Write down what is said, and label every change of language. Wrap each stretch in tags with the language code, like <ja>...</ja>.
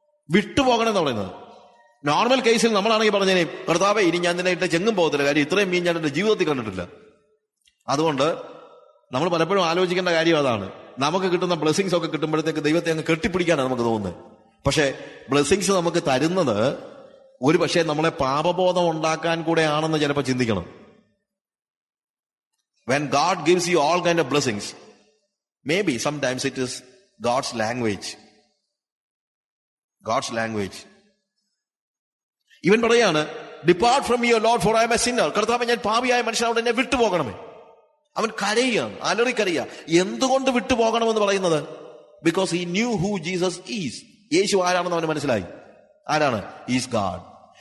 <ml>വിട്ടുപോകണമെന്ന് പറയുന്നത്. നോർമൽ കേസിൽ നമ്മളാണെങ്കിൽ പറഞ്ഞേനെ, കർത്താവെ, ഇനി ഞാൻ നിന്നെ ഇട്ട് ചെങ്ങും പോകത്തില്ല, കാര്യം ഇത്രയും മീൻ ഞാൻ എന്റെ ജീവിതത്തിൽ കണ്ടിട്ടില്ല. അതുകൊണ്ട് നമ്മൾ പലപ്പോഴും ആലോചിക്കേണ്ട കാര്യം അതാണ്. നമുക്ക് കിട്ടുന്ന ബ്ലെസ്സിങ്സ് ഒക്കെ കിട്ടുമ്പോഴത്തേക്ക് ദൈവത്തെ അങ്ങ് കെട്ടിപ്പിടിക്കാനാണ് നമുക്ക് തോന്നുന്നത്. പക്ഷെ ബ്ലെസ്സിങ്സ് നമുക്ക് തരുന്നത് ഒരു പക്ഷേ നമ്മളെ പാപബോധം ഉണ്ടാക്കാൻ കൂടെ ആണെന്ന് ചിലപ്പോൾ ചിന്തിക്കണം.</ml> <en>When God gives you all kind of blessings, maybe sometimes it is God's language. God's language.</en> <ml>ഇവൻ പറയാണ്,</ml> <en>Depart from your lord, for I am a sinner.</en> <ml>കർത്താവേ, ഞാൻ പാപിയായ മനുഷ്യനോട് എന്നെ വിട്ടുപോകണമേ. അവൻ കരയുകയാണ്, അലറിക്കരയുക. എന്തുകൊണ്ട് വിട്ടുപോകണമെന്ന് പറയുന്നത്?</ml> <en>Because he knew who Jesus is.</en> <ml>യേശു ആരാണെന്ന് അവന് മനസ്സിലായി. ആരാണ്?</ml> <en>Is God.</en>